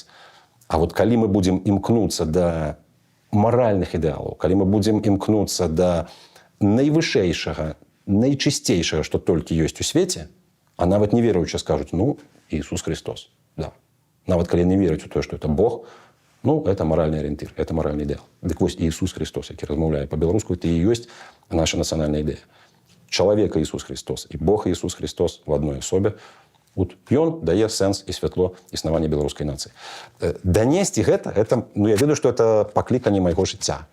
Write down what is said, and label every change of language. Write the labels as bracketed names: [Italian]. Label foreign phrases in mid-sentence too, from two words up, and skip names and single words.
[Belarusian] А вот калі мы будзем імкнуцца да маральных ідэалаў, калі мы будзем імкнуцца да найвышэйшага, найчысцейшага, што толькі ёсць у свеце, а нават не веруючы скажуць, ну, Иисус Христос. Да. Нават калі не веруць у тое, што это Бог, ну, [Russian] это моральный ориентир, это моральный идеал. [Belarusian] Дык вось Иисус Христос, які размаўляе па-беларуску, это і ёсць наша нацыянальная ідэя. Чалавек Иисус Христос і Бог Иисус Христос в адной асобе. Вот ён дае сэнс і святло існавання беларускай нацыі. Данесці гэта, ну, я ведаю, што это пакліканне майго жыцця.